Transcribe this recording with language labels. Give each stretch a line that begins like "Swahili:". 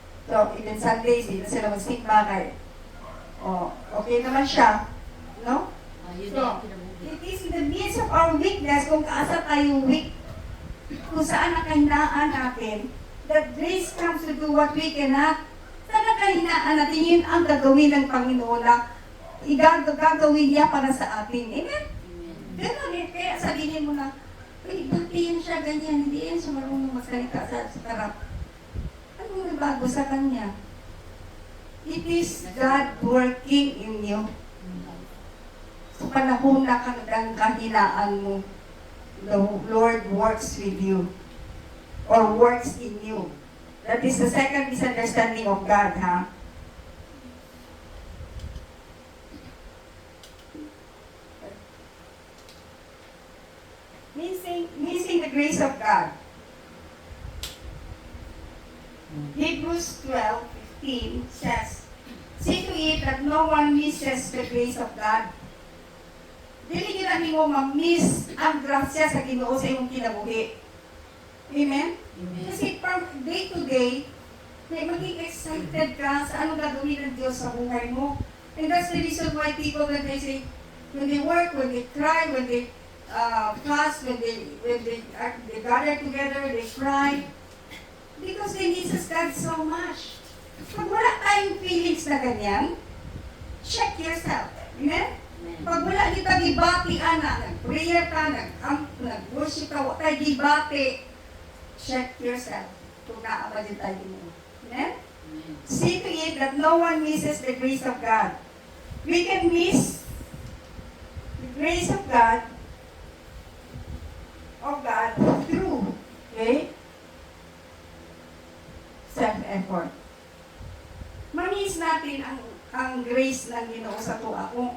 Filipino: So, even Sundays, hindi na sila mag-simba kay, okay naman siya, no?
English: So, it is in the midst of our weakness,
Filipino: kung kaasa tayo weak, kung saan ang kahinaan natin,
English: that grace comes to do what we cannot.
Filipino: Saan ang kahinaan natin, yun ang gagawin ng Panginoon na gagawin niya para sa atin. Amen? Ganun eh. Kaya sabihin mo na, bakit yan siya ganyan? Hindi yan siya marunong magsalita sa harap. Anong nabago sa kanya?
English: It is God working in you.
Filipino: Sa panahon na ang kahinaan mo,
English: the Lord works with you. Or works in you. That is the second misunderstanding of God, ha? Missing the grace of God. Hebrews 12:15 says, see to it that no one misses the grace of God.
Cebuano: Dili nyo na mo ma-miss ang grasya sa Ginoo sa imong kinabuhi.
English: Amen? Amen.
Filipino: Kasi
English: from day to day,
Filipino: may maging excited ka sa anong gagawin ng Diyos sa buhay mo.
English: And that's the reason why people, when they say, when they work, when they cry, when they fast, when they gather together, they cry, because they miss God so much.
Filipino: Pag wala tayong feelings na ganyan,
English: check yourself.
Filipino: Amen?
Cebuano: Pag wala nyo tayo gibati, nag-prayer ka, nag-worship ka, wala tayo gibati,
English: check yourself
Cebuano: kung naaba din tayo mo. Amen?
English: See to it that no one misses the grace of God. We can miss the grace of God through, okay, self-effort.
Filipino: Manis natin ang grace ng Ginoo sa tuwa.